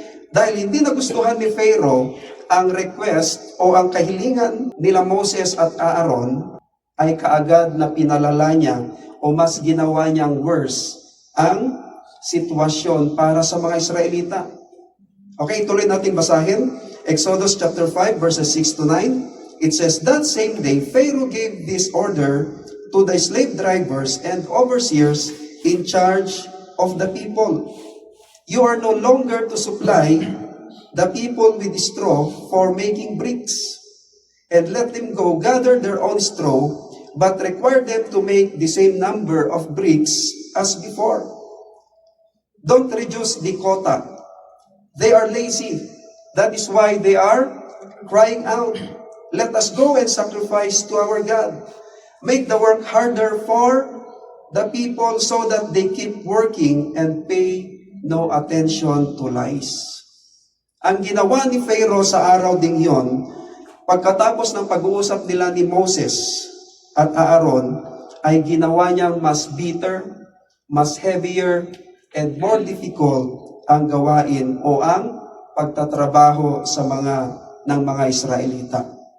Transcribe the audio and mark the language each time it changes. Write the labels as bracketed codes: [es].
[tl] Dahil hindi nagustuhan ni Pharaoh ang request o ang kahilingan nila Moses at Aaron, ay kaagad na pinalala niya o mas ginawa niyang worse ang sitwasyon para sa mga Israelita. [en] Okay, [tl] tuloy natin basahin. [en] Exodus chapter 5 verses 6 to 9. It says, that same day, Pharaoh gave this order to the slave drivers and overseers in charge of the people. You are no longer to supply the people with straw for making bricks, and let them go gather their own straw, but require them to make the same number of bricks as before. Don't reduce the quota. They are lazy. That is why they are crying out, let us go and sacrifice to our God. Make the work harder for the people so that they keep working and pay no attention to lies. [tl] Ang ginawa ni Pharaoh sa araw ding yon, pagkatapos ng pag-uusap nila ni Moses at Aaron, ay ginawa niyang mas bitter, mas heavier, [en] and more difficult [tl] ang gawain o ang pagtatrabaho ng mga Israelita.